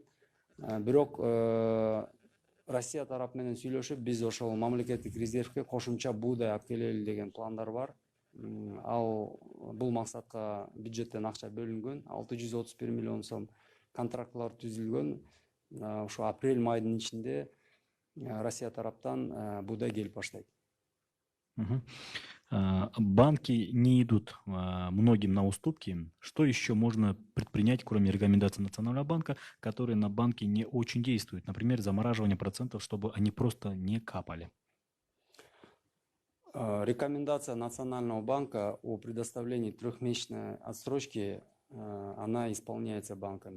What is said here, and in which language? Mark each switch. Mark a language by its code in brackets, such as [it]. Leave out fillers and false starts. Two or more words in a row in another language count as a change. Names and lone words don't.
[ky] Бирок Россия тарап менен сүйлөшүп, биз ошол мамлекеттик резервге кошумча буудай алып келели деген пландар бар. Ал бул максатка бюджеттен акча бөлүнгөн, 631 миллион сом контрактлар түзүлгөн. Ушу апрель-майдын ичинде Россия тараптан буудай келип баштайт. Мгм. [ru] Банки не идут многим на уступки. Что еще можно предпринять, кроме рекомендаций Национального банка, которые на банки не очень действуют? Например, замораживание процентов, чтобы они просто не капали. Рекомендация Национального банка о предоставлении трехмесячной отсрочки, она исполняется банками.